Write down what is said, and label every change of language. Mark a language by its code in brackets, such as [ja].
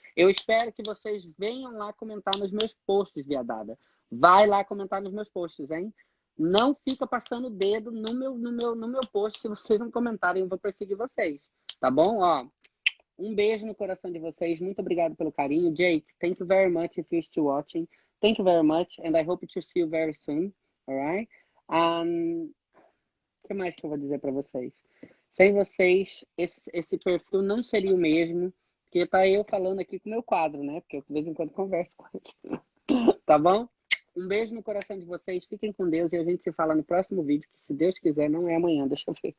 [pt] Eu espero que vocês venham lá comentar nos meus posts, viadada. Vai lá comentar nos meus posts, hein? Não fica passando o dedo no meu post. Se vocês não comentarem, eu vou perseguir vocês. Tá bom? Ó, um beijo no coração de vocês. Muito obrigado pelo carinho. [en] Jake, thank you very much if you're still watching. Thank you very much, and I hope to see you very soon. Alright? [pt] O que mais que eu vou dizer para vocês? Sem vocês, esse perfil não seria o mesmo, porque tá eu falando aqui com o meu quadro, né? Porque eu de vez em quando converso com ele. Tá bom? Um beijo no coração de vocês. Fiquem com Deus e a gente se fala no próximo vídeo, que se Deus quiser, não é amanhã. Deixa eu ver.